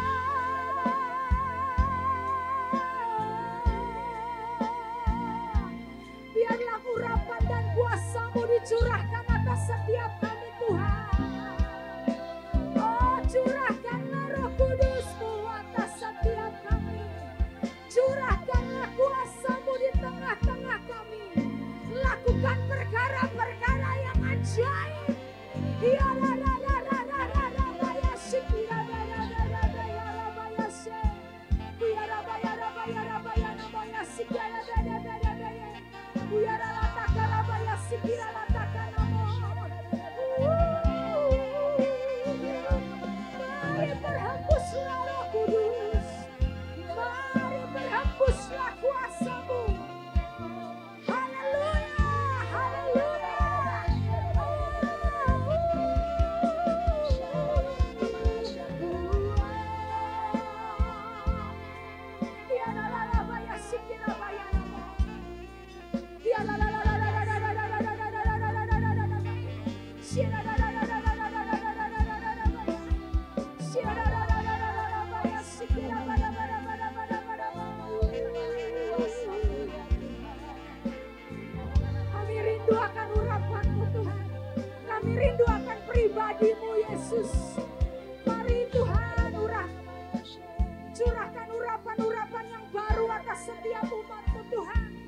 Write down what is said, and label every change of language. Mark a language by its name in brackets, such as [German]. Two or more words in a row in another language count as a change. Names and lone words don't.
[Indonesian] Biarlah urapan dan kuasa-Mu dicurahkan atas setiap kami Tuhan. Oh, curahkanlah Roh Kudus-Mu atas setiap kami. Curahkanlah kuasa-Mu di tengah-tengah kami. Lakukan perkara-perkara yang ajaib. Ya la la la la la la la la ya shikira la la la la la ya la ba ya she. Ya la ba ya la ba ya la ba ya la ba ya shikira la la la la la ya. Ya la la ta ka la ba ya shikira la ta ka la mo. Mari berhembuslah Roh Kudus. Mari berhembuslah kuasa-Mu. Haleluya, haleluya. Ya la la la ba ya shikira ba ya la mo. Ya la la la la la la la la la la la la la la la la la la. Shira la la la la la la la la la la la la la la. Shira la la la la la la la ba ya shikira ba la ba la ba la ba la ba la ba. Kami rindu akan urapan-Mu Tuhan. Kami rindu akan pribadi-Mu Yesus. Mari Tuhan curahkan urapan-urapan yang baru atas setiap umat-Mu Tuhan.